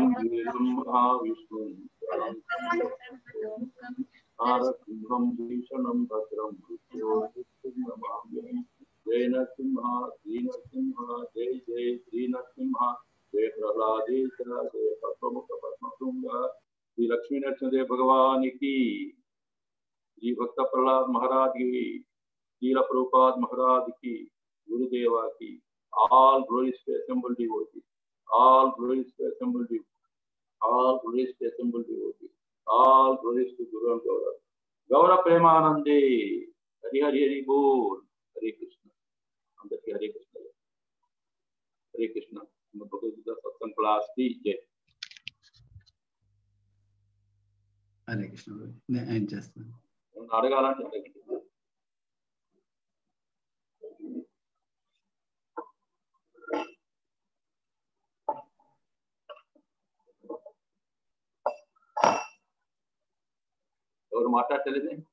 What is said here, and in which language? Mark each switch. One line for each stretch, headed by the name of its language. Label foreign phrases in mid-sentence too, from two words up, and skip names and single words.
Sanskrit: మహావిష్ణు నారసింహం భీషణం భద్రం జయ నరసింహ శ్రీ నరసింహ జయ జయ శ్రీ నరసింహ జయ ప్రహ్లాదేశ జయ పద్మముఖ పద్మశృంగ శ్రీ లక్ష్మీ నరసింహదేవ భగవానికి, శ్రీ భక్త ప్రహ్లాద్ మహారాజ్ కి, శ్రీల ప్రభుపాద్ మహారాజ్ కి, గురుదేవా की
English: all glories to assembled devotees, all glories to assembled devotees, all glories to assembled devotees, all glories to Guru and Gaura.
Bangla: গৌর প্রেমানন্দে, হরি হরি হরি বোল, Hare Krishna.
Telugu: Andaki Hare Krishna. Hare Krishna.
English: Bhagavad-gita Satsang class Jai. Hare Krishna.
Telugu: నేను చేస్తాను. అడగాలంటే అడగండి. ఎవరు మాట్లాడలేదు?